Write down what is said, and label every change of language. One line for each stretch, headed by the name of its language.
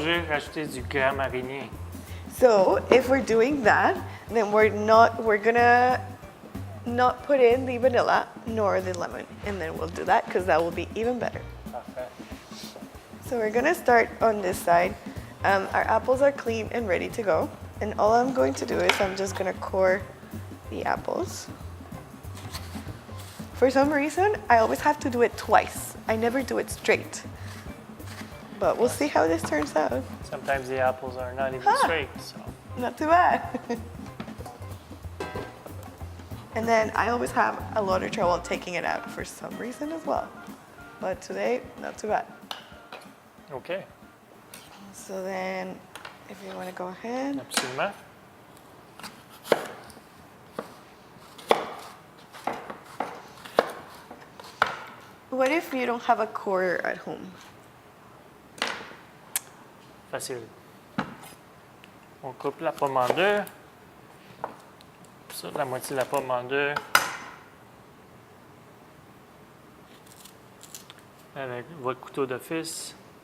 French: J'ai rajouté du gras marinier.
English: if we're doing that, then we're gonna not put in the vanilla nor the lemon, and then we'll do that because that will be even better.
French: Parfait.
English: So we're gonna start on this side. Our apples are clean and ready to go, and all I'm going to do is I'm just gonna core the apples. For some reason, I always have to do it twice. I never do it straight. But we'll see how this turns out. Sometimes the apples are not even straight, so. Not too bad. And then I always have a lot of trouble taking it out for some reason as well. But today, not too bad. OK, So then, if you want to go ahead.
French: absolument.
English: What if you don't have a quarter at home?
French: Facile. On coupe la pomme en deux. Ça, la moitié de la pomme en deux. Avec votre couteau d'office.